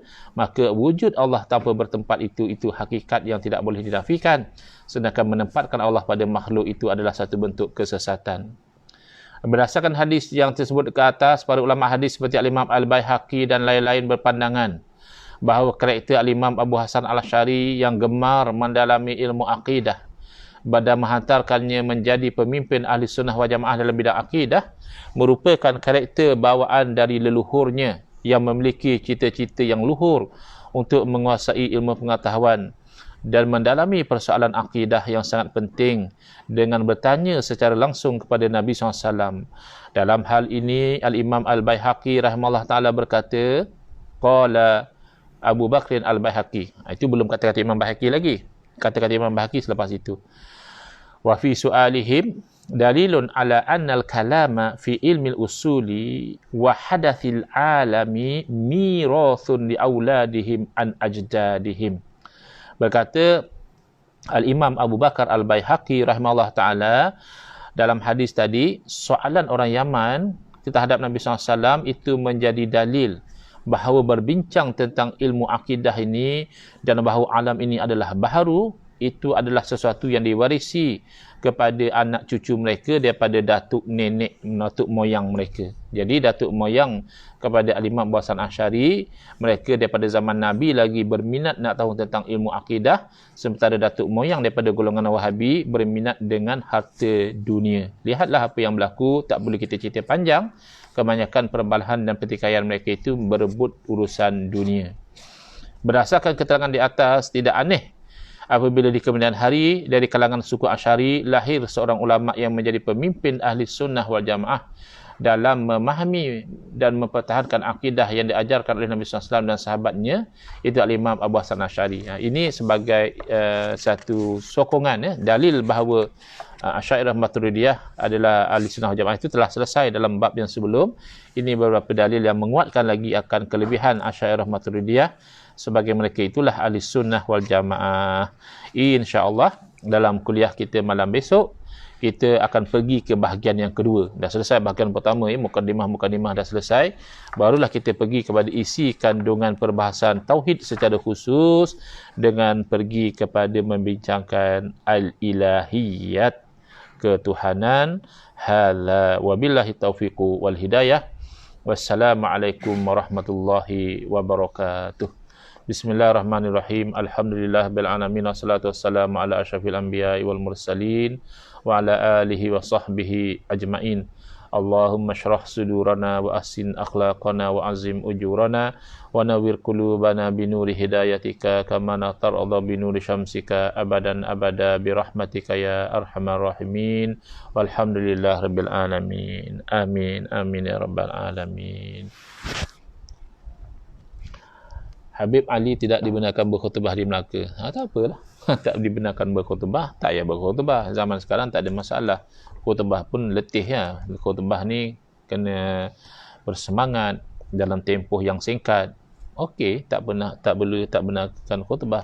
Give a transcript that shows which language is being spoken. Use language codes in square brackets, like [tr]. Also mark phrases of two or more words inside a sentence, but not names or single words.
[ms] Maka wujud Allah tanpa bertempat itu hakikat yang tidak boleh dinafikan. Sedangkan menempatkan Allah pada makhluk itu adalah satu bentuk kesesatan. Berdasarkan hadis yang tersebut ke atas, para ulama hadis seperti Al-Imam Al-Baihaqi dan lain-lain berpandangan bahawa karakter Al-Imam Abu Hasan Al-Asy'ari yang gemar mendalami ilmu akidah dan menghantarkannya menjadi pemimpin [ar] أهل السنة والجماعة [ms] dalam bidang akidah merupakan karakter bawaan dari leluhurnya yang memiliki cita-cita yang luhur untuk menguasai ilmu pengetahuan dan mendalami persoalan akidah yang sangat penting dengan bertanya secara langsung kepada Nabi SAW. Dalam hal ini Al-Imam Al-Baihaqi [ar] رحمه الله تعالى [ms] berkata, [ar] قال أبو بكر البيهقي. [ms] Itu belum kata-kata Imam Baihaqi lagi. Kata-kata Imam Baihaqi selepas itu. [ar] وفي سؤالهم دليل على أن الكلام في علم الأصول وحدث العالم ميراث لأولادهم عن أجدادهم. [ms] Berkata Al-Imam Abu Bakar Al-Baihaqi [ar] رحمه الله تعالى [ms] dalam hadis tadi, soalan orang Yaman terhadap Nabi SAW itu menjadi dalil bahawa berbincang tentang ilmu akidah ini dan bahawa alam ini adalah baharu, itu adalah sesuatu yang diwarisi kepada anak cucu mereka daripada datuk nenek, datuk moyang mereka. Jadi datuk moyang kepada Al-Imam Abu Hasan Asy'ari, mereka daripada zaman Nabi lagi berminat nak tahu tentang ilmu akidah, sementara datuk moyang daripada golongan Wahabi berminat dengan harta dunia. Lihatlah apa yang berlaku, tak boleh kita cerita panjang. Kebanyakan perbalahan dan pertikaian mereka itu berebut urusan dunia. Berdasarkan keterangan di atas, tidak aneh apabila di kemudian hari dari kalangan suku Asy'ari lahir seorang ulama yang menjadi pemimpin [ar] أهل السنة والجماعة [ms] dalam memahami dan mempertahankan akidah yang diajarkan oleh Nabi SAW dan sahabatnya, itu Al-Imam Abu Hasan Asy'ari. Ini sebagai satu sokongan, dalil bahawa Asy'ariyah Maturidiyah adalah [ar] أهل السنة والجماعة [ms] itu telah selesai dalam bab yang sebelum. Ini beberapa dalil yang menguatkan lagi akan kelebihan Asy'ariyah Maturidiyah, sebagai mereka itulah [ar] أهل السنة والجماعة. [ms] InsyaAllah dalam kuliah kita malam besok, kita akan pergi ke bahagian yang kedua. Dah selesai bahagian pertama, mukadimah dah selesai. Barulah kita pergi kepada isi kandungan perbahasan tauhid secara khusus, dengan pergi kepada membincangkan al-ilahiyat, ketuhanan. [ar] هلا وبالله التوفيق والهداية. والسلام عليكم ورحمة الله وبركاته. بسم الله الرحمن الرحيم. الحمد لله بالعالمين، والصلاة والسلام على أشرف الأنبياء والمرسلين وعلى آله وصحبه أجمعين. اللهم اشرح صدورنا وأحسن أخلاقنا وعظم أجورنا ونور قلوبنا بنور هدايتك كما ترضى بنور شمسك أبدا أبدا برحمتك يا أرحم الراحمين. والحمد لله رب العالمين. آمين آمين يا رب العالمين. [ms] Habib Ali tidak dibenarkan berkhutbah di Melaka. Tak apalah. Tak dibenarkan berkhutbah, tak payah berkhutbah. Zaman sekarang tak ada masalah. Khutbah pun letih ya. Khutbah ni kena bersemangat dalam tempoh yang singkat. Okey, tak benarkan khutbah.